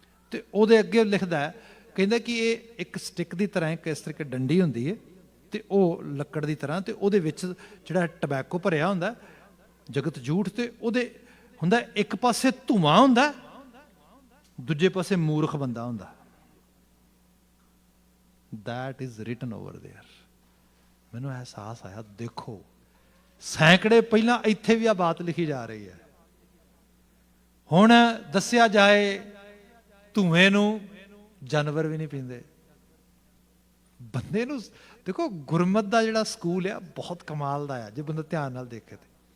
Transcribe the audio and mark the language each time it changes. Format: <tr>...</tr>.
<pa>ਤੇ ਉਹਦੇ ਅੱਗੇ ਲਿਖਦਾ, ਕਹਿੰਦਾ ਕਿ ਇਹ ਇੱਕ ਸਟਿਕ ਦੀ ਤਰ੍ਹਾਂ ਇੱਕ ਇਸ ਤਰੀਕੇ ਡੰਡੀ ਹੁੰਦੀ ਹੈ, ਤੇ ਉਹ ਲੱਕੜ ਦੀ ਤਰ੍ਹਾਂ, ਤੇ ਉਹਦੇ ਵਿੱਚ ਜਿਹੜਾ ਟੋਬੈਕੋ ਭਰਿਆ ਹੁੰਦਾ, ਜਗਤ ਜੂਠ, ਤੇ ਉਹਦੇ ਹੁੰਦਾ ਇੱਕ ਪਾਸੇ ਧੂੰਆਂ ਹੁੰਦਾ, ਦੂਜੇ ਪਾਸੇ ਮੂਰਖ ਬੰਦਾ ਹੁੰਦਾ।</pa> <en>That is written over there.</en> <pa>ਮੈਨੂੰ ਅਹਿਸਾਸ ਆਇਆ, ਦੇਖੋ ਸੈਂਕੜੇ ਪਹਿਲਾਂ ਇੱਥੇ ਵੀ ਆ ਬਾਤ ਲਿਖੀ ਜਾ ਰਹੀ ਹੈ। ਹੁਣ ਦੱਸਿਆ ਜਾਏ ਧੂਏ ਨੂੰ ਜਾਨਵਰ ਵੀ ਨਹੀਂ ਪੀਂਦੇ। ਬੰਦੇ ਨੂੰ ਦੇਖੋ, ਗੁਰਮਤ ਦਾ ਜਿਹੜਾ ਸਕੂਲ ਆ ਬਹੁਤ ਕਮਾਲ ਦਾ ਆ, ਜੇ ਬੰਦਾ ਧਿਆਨ ਨਾਲ ਦੇਖੇ ਤੇ।</pa>